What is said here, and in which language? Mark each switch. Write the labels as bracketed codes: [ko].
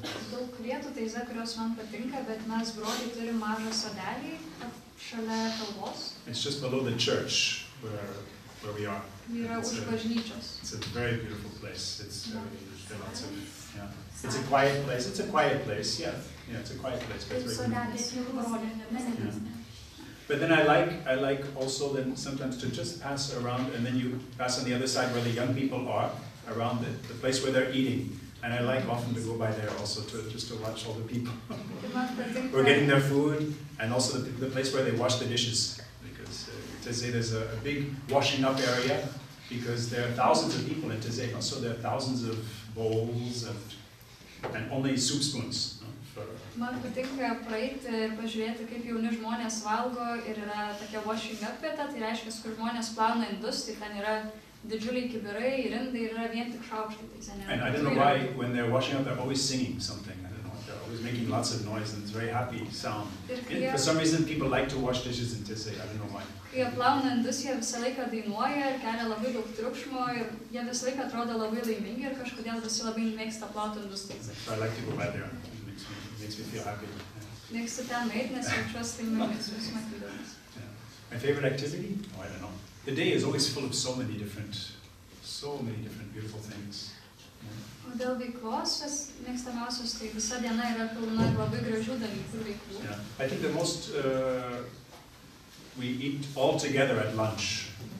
[lt] Daug vietų Taize, kurios man patinka, bet mes broliai turim mažą sodelį šalia kalvos. [en] It's just below the church where we are. [lt] Yra už bažnyčios. [en] It's a very beautiful place. There are lots of, yeah. It's a quiet place. It's a quiet place. Yeah, it's a quiet place. But it's very beautiful. Yeah. But then I like also then sometimes to just pass around, and then you pass on the other side where the young people are, around the place where they're eating. And I like often to go by there also just to watch all the people who are getting their food, and also the place where they wash the dishes. Because Taize, there's a big washing up area, because there are thousands of people in Taize. Also there are thousands of bowls and only soup spoons. [lt] Man patinka praeiti ir pažiūrėti, kaip jauni žmonės valgo, ir yra tokia [en] washing up [lt] vieta, tai reiškia, kur žmonės plauna indus, tai ten yra didžiuliai kibirai, rindai, ir yra vien tik šaukštai. [en] And I don't know why when they're washing up they're always singing something. I don't know. They're always making lots of noise and it's very happy sound. And for some reason people like to wash dishes in Taize. I don't know why. [lt] Kai jie plauna indus, jie visą laiką dainuoja ir kelia labai daug triukšmo, ir jie visą laiką atrodo labai laimingi, ir kažkodėl visi labai mėgsta plauti indus. [en] So I like to go by there. Makes me feel happy. [lt] Mėgstu ten nueiti, nes jaučiuosi laimingas vis matydamas. [en] My favorite activity? Oh, I don't know. The day is always full of so many different beautiful things. [lt] O dėl veiklos, mėgstamiausios, tai visa diena yra pilna labai gražių dalykų veiklų. [en] Yeah. I think the most we eat all together at lunch.